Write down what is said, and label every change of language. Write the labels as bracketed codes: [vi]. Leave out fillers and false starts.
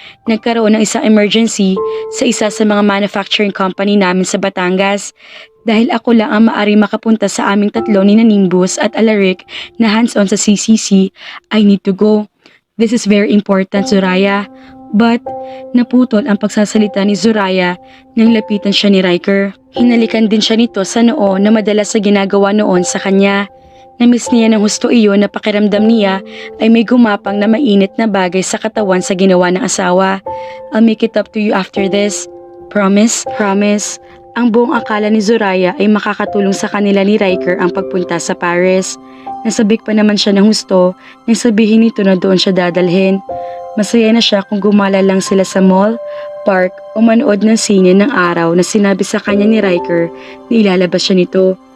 [tl] Nagkaroon ng isang emergency sa isa sa mga manufacturing company namin sa Batangas. Dahil ako lang ang maari makapunta sa aming tatlo ni Nimbus at Alaric na hands-on sa CCC, [en] I need to go. This is very important, Zoraya. [tl] But, naputol ang pagsasalita ni Zoraya nang lapitan siya ni Riker. Hinalikan din siya nito sa noo na madalas sa ginagawa noon sa kanya. Namiss niya ng husto iyon na pakiramdam niya ay may gumapang na mainit na bagay sa katawan sa ginawa ng asawa. [en] I'll make it up to you after this. Promise? Promise. [tl] Ang buong akala ni Zoraya ay makakatulong sa kanila ni Riker ang pagpunta sa Paris. Nasabik pa naman siya ng husto nang sabihin nito na doon siya dadalhin. Masaya na siya kung gumala lang sila sa mall, park o manood ng sine ng araw na sinabi sa kanya ni Riker na ilalabas siya nito.